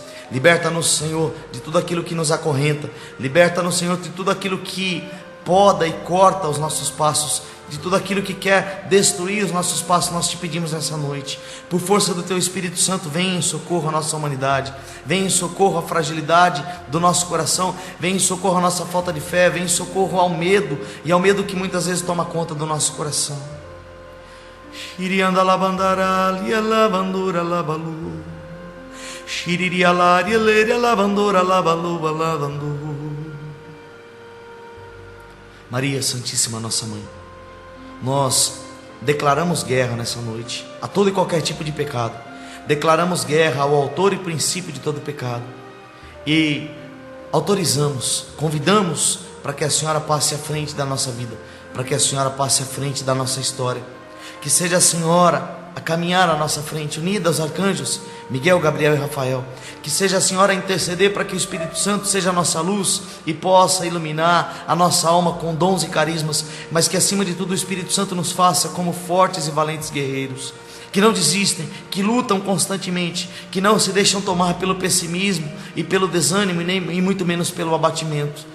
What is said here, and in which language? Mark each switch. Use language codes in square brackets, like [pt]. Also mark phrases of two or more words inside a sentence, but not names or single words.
[pt] Liberta-nos, Senhor, de tudo aquilo que nos acorrenta. Liberta-nos, Senhor, de tudo aquilo que poda e corta os nossos passos, de tudo aquilo que quer destruir os nossos passos. Nós Te pedimos nessa noite, por força do Teu Espírito Santo, venha em socorro à nossa humanidade, venha em socorro à fragilidade do nosso coração, venha em socorro à nossa falta de fé, venha em socorro ao medo, e ao medo que muitas vezes toma conta do nosso coração. Shirianda labandara, lia lavandura labalu, shiriria laria leria lavandura labalu lavandu. Maria Santíssima, nossa Mãe, nós declaramos guerra nessa noite a todo e qualquer tipo de pecado, declaramos guerra ao autor e princípio de todo pecado e autorizamos, convidamos para que a Senhora passe à frente da nossa vida, para que a Senhora passe à frente da nossa história, que seja a Senhora a caminhar à nossa frente, unida aos arcanjos Miguel, Gabriel e Rafael, que seja a Senhora a interceder para que o Espírito Santo seja a nossa luz e possa iluminar a nossa alma com dons e carismas, mas que acima de tudo o Espírito Santo nos faça como fortes e valentes guerreiros, que não desistem, que lutam constantemente, que não se deixam tomar pelo pessimismo e pelo desânimo e muito menos pelo abatimento.